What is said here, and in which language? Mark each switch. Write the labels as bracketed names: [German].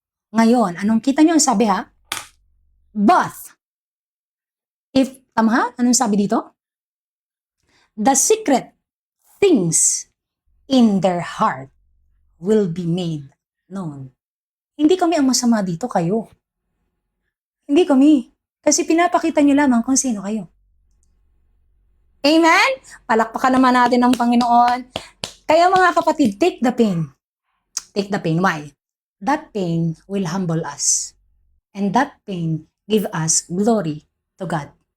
[Filipino] Ngayon, anong kita nyo ang sabi But, tama ha? Anong sabi dito? [English] The secret things in their heart will be made known. [Filipino] Hindi kami ang masama dito, kayo. Hindi kami. Kasi pinapakita nyo lamang kung sino kayo. Amen? Palakpakan naman natin ang Panginoon. Kaya mga kapatid, [English] take the pain. Take the pain. Why? That pain will humble us. And that pain give us glory to God.